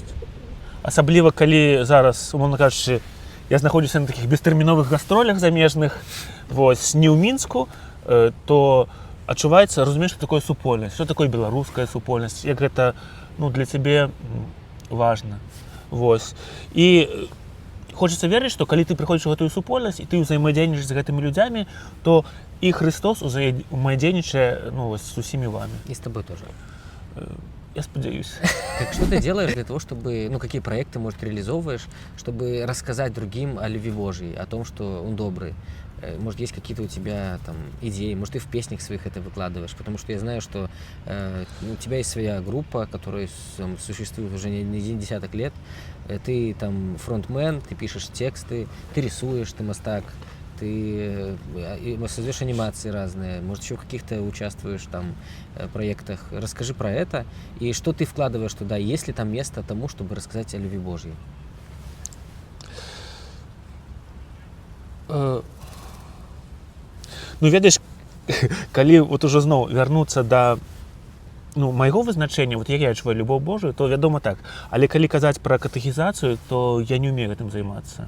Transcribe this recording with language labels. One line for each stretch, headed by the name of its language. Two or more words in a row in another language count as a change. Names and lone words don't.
Belarusian: Асабліва, калі зараз, умоўна кажучы, я знаходжуся на такіх бестэрміновых гастролях замежных, вось, не ў Мінску, то адчуваецца, разумееш, што такое супольнасць, што такое беларуская супольнасць, як гэта, для цябе важна. Вось. І хочется верыць, што калі ты прыходзіш у гэтую супольнасць і ты ўзаемадзейнічаеш з гэтымі людзямі, то і Христос узаемадзейнічае з усімі вами.
Russian: И с тобой тоже.
Belarusian: Я спадзяюсь.
Russian: Так что ты делаешь для того, чтобы, какие проекты, может, реализовываешь, чтобы рассказать другим о любви Божьей, о том, что Он добрый? Может, есть какие-то у тебя там идеи, может, ты в песнях своих это выкладываешь, потому что я знаю, что у тебя есть своя группа, которая существует уже не один десяток лет, ты там фронтмен, ты пишешь тексты, ты рисуешь, ты мастак, ты создаешь анимации разные, может, еще в каких-то участвуешь там проектах. Расскажи про это и что ты вкладываешь туда, есть ли там место тому, чтобы рассказать о любви Божьей?
Belarusian: Ведаеш, калі вот ужо зноў вярнуцца да майго вызначэння, як я адчуваю любоў Божую, то вядома так. Але калі казаць пра катэхізацыю, то я не ўмею гэтым займацца.